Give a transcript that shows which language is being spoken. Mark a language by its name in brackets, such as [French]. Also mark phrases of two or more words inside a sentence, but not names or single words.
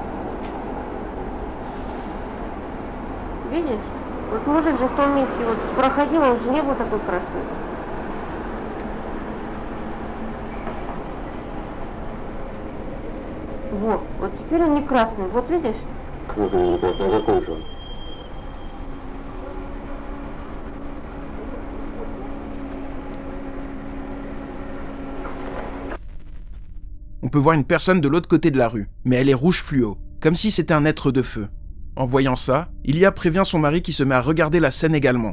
[Russian] Видишь? Вот мужик же в том месте вот проходил, он же не был такой красный. Вот теперь он не красный, вот видишь? Не красный, а какой же он? [French] On peut voir une personne de l'autre côté de la rue, mais elle est rouge fluo, comme si c'était un être de feu. En voyant ça, Ilia prévient son mari qui se met à regarder la scène également.